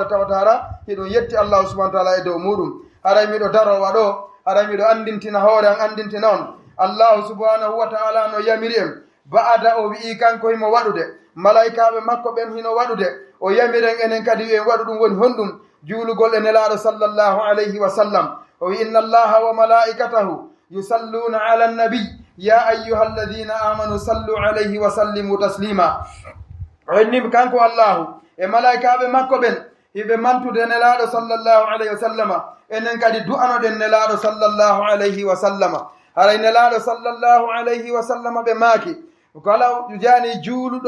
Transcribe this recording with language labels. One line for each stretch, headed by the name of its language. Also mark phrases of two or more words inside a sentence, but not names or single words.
Fula: tawatara hiɗum yetti
Arabic: الله سبحانه وتعالى
Fula: e dow muɗum haray miɗo darowa ɗo haray miɗo andintina hoore an andintina on allahu subhanahu wa taala no yamiri en ba'ada o wi'i kanko himo waɗude malaikaɓe makko ɓen hino waɗude o yamiren enen kadi wi en waɗu ɗum woni honɗum juulugol e nelaaɗo
Arabic: صلى الله عليه وسلم
Fula: o wi
Arabic: إن الله وملائكته يصلون على النبي يا أيها الذين آمنوا صلوا عليه وسلموا تسليما
Fula: o inni kanko allahu e malaikaɓe makko ɓen hiɓe mantude nelaaɗo
Arabic: صلى الله عليه وسلم
Fula: enen kadi du'anoɗen nelaaɗo
Arabic: صلى الله عليه وسلم
Fula: haray nelaaɗo
Arabic: صلى الله عليه وسلم
Fula: ɓe maaki kala jani juuluɗo